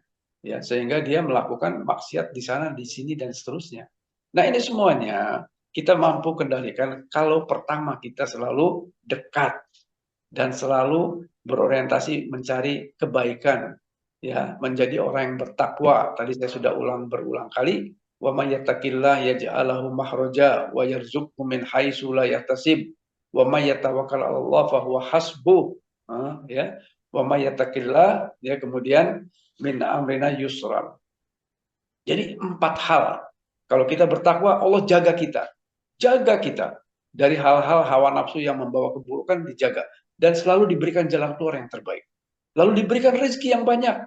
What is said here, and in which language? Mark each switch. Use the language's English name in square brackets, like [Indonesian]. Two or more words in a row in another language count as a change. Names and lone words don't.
[Indonesian] Ya, sehingga dia melakukan maksiat di sana, di sini dan seterusnya. Nah, ini semuanya kita mampu kendalikan kalau pertama kita selalu dekat dan selalu berorientasi mencari kebaikan, ya, menjadi orang yang bertakwa. Tadi saya sudah berulang kali, [Arabic] ومن يتق الله يجعل له مخرجا ويرزقه من حيث لا يحتسب ومن يتوكل على الله فهو حسبه. Ya. ومن يتق الله, [Indonesian] ya, kemudian [Arabic] من أمرنا يسرا. [Indonesian] Jadi 4 hal. Kalau kita bertakwa, Allah jaga kita. Jaga kita dari hal-hal hawa nafsu yang membawa keburukan, dijaga. Dan selalu diberikan jalan keluar yang terbaik. Lalu diberikan rezeki yang banyak.